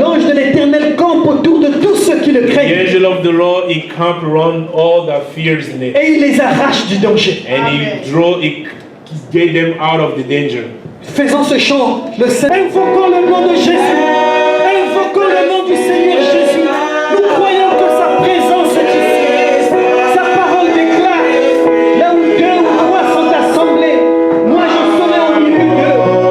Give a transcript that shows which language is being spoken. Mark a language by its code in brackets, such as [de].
[fr] l'ange de l'Éternel campe autour de tous ceux qui le [en] The [fr] craignent [en] angel of the Lord, he camp around all that fears in it, [fr] et il les arrache du danger. [en] and he get them out of the danger. [fr] Faisons ce chant, le Seigneur. Invoquons le nom de Jésus. Invoquons le nom du Seigneur Jésus. Nous croyons que sa présence est ici. Sa parole déclare, là où deux ou trois sont assemblés, moi je serai au milieu d'eux.